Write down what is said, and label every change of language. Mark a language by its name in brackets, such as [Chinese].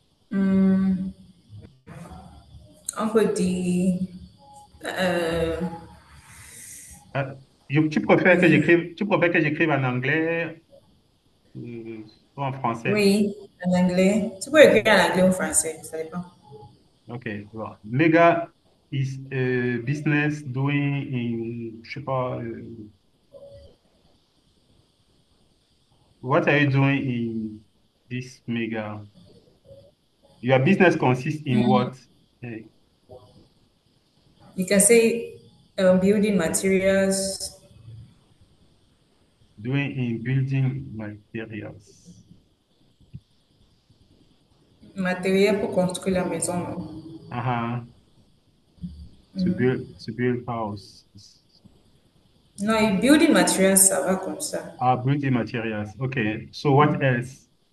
[French] Hmm, on peut dire euh, Euh, tu préfères que j'écrive en anglais ou en français? oui, en anglais. Tu peux écrire en anglais ou en français, ça dépend. Ok, bon. [English] Mega is a business doing in, [French] je sais pas, [English] what are you doing in this mega? Your business consists in what? Eh, You can say building materials, doing in building materials. [French] matériel pour construire la maison. Non? [English] Uh-huh. To build house. [French] Non, [English] building materials, [French] ça va comme ça. [English] Ah, building materials. Okay. So what else?